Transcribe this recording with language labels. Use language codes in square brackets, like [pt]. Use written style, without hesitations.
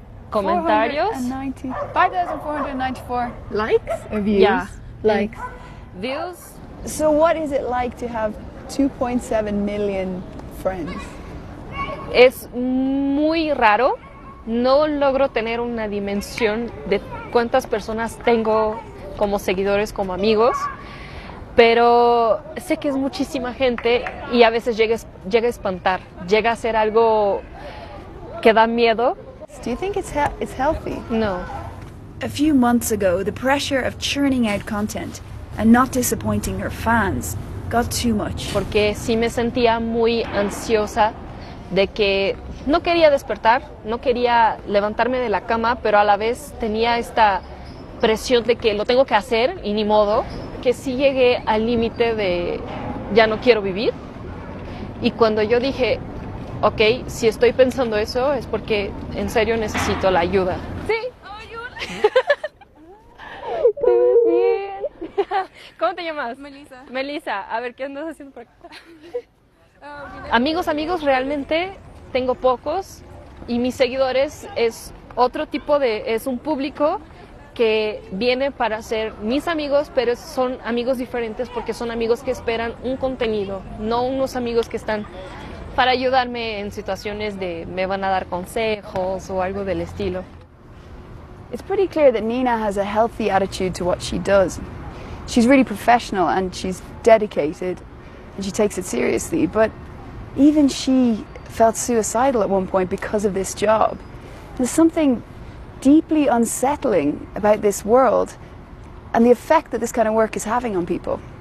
[es] Comentarios. 5,494 [en] Likes. or views. Yeah. Likes. Views. So what is it like to have 2.7 million friends? [es] Es muy raro. No logro tener una dimensión de cuántas personas tengo como seguidores, como amigos, pero sé que es muchísima gente y a veces llega a espantar, llega a ser algo que da miedo. [en] Do you think it's healthy? [es] No. [en] A few months ago, the pressure of churning out content and not disappointing her fans got too much. [es] Porque sí me sentía muy ansiosa de que no quería despertar, no quería levantarme de la cama, pero a la vez tenía esta presión de que lo tengo que hacer y ni modo, que sí llegué al límite de ya no quiero vivir. Y cuando yo dije, ok, si estoy pensando eso es porque en serio necesito la ayuda. Sí, ayuda. ¿Te ves bien? ¿Cómo te llamas? Melissa. Melissa, a ver, ¿qué andas haciendo por acá? Amigos, realmente tengo pocos y mis seguidores es otro tipo es un público que viene para ser mis amigos, pero son amigos diferentes porque son amigos que esperan un contenido, no unos amigos que están para ayudarme en situaciones de me van a dar consejos o algo del estilo. [en] It's pretty clear that Nina has a healthy attitude to what she does. She's really professional and she's dedicated and she takes it seriously, but even she felt suicidal at one point because of this job. There's something deeply unsettling about this world and the effect that this kind of work is having on people.